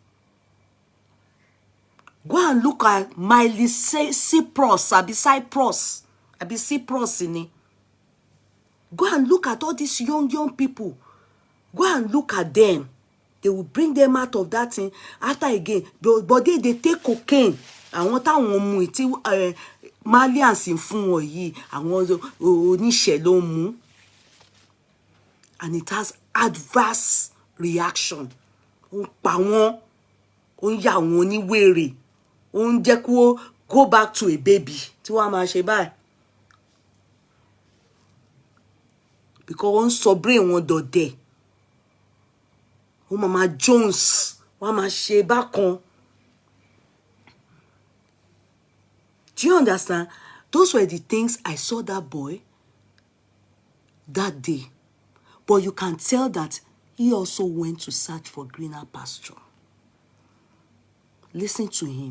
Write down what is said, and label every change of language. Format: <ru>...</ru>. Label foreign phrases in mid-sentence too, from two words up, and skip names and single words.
<en>Go and look at Miley Cyprus, Abi Cyprus in it. Go and look at all these young people. Go and look at them. They will bring them out of that thing after again. But they take cocaine. I want</en> <yo>táwọn mu tí Malians ń fún wọn yìí, àwọn oníṣẹ́ ló mú.</yo> <en>And it has adverse reaction.</en> <yo>Ó pa wọ́n, ó ń yà wọ́n ní wèrè, ó ń jẹ́ kó</yo> <en>go back to a baby.</en> <yo>Tí wọ́n máa ṣe báyìí. Because wọ́n sọ brain wọn dọ̀dẹ̀. Mama Jones, Mama ṣe bákan.</yo> <en>Do you understand? Those were the things I saw that boy that day. But you can tell that he also went to search for greener pasture. Listen to him.</en>